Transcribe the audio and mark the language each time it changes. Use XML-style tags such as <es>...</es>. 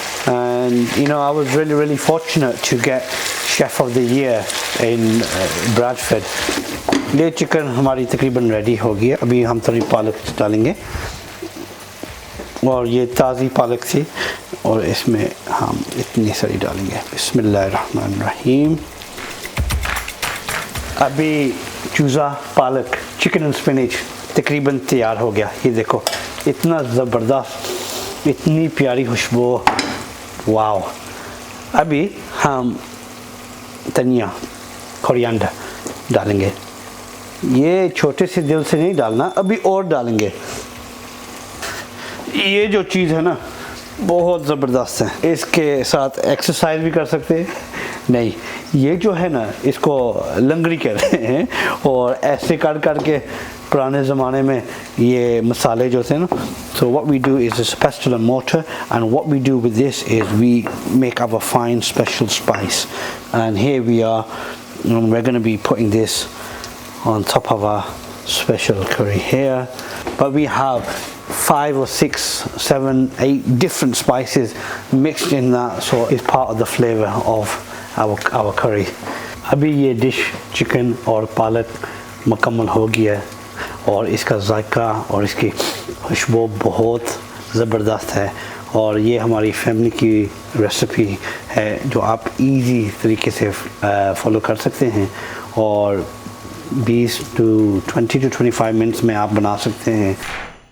<en>And you know, I was really fortunate to get Chef of the Year in Bradford.</en> <hi>ये chicken हमारी तकरीबन ready हो गई है. अभी हम थोड़ी पालक डालेंगे, और ये ताज़ी पालक थी, और इसमें हम इतनी सारी डालेंगे.</hi> <ar>बिस्मिल्लाहिर्रहमानिर्रहीम.</ar> <hi>अभी चूज़ा पालक चिकन एंड स्पिनच तकरीबन तैयार हो गया. ये देखो, इतना ज़बरदस्त, इतनी प्यारी खुशबू, वाओ. अभी हम धनिया, कोरिएंडर डालेंगे. ये छोटे से दिल से नहीं डालना, अभी और डालेंगे. ये जो चीज़ है ना, बहुत ज़बरदस्त है. इसके साथ एक्सरसाइज भी कर सकते हैं. नहीं, ये जो है ना, इसको लंगड़ी कहते हैं, और ऐसे कर के पुराने ज़माने में ये मसाले जो थे ना.</hi> <en>So what we do is a pestle and mortar, and what we do with this is we make our fine special spice. And here we are, we're going to be putting this on top of our special curry here. But we have 5 or 6, 7, 8 different spices mixed in that, so it's part of the flavor of our curry.</en> <hi>अभी ये dish chicken और पालक मुकम्मल हो गया है, और इसका जायका और इसकी खुशबू बहुत ज़बरदस्त है. और ये हमारी फैमिली की रेसिपी है जो आप इजी तरीके से फॉलो कर सकते हैं, और 20 to 25 मिनट्स में आप बना सकते हैं.</hi>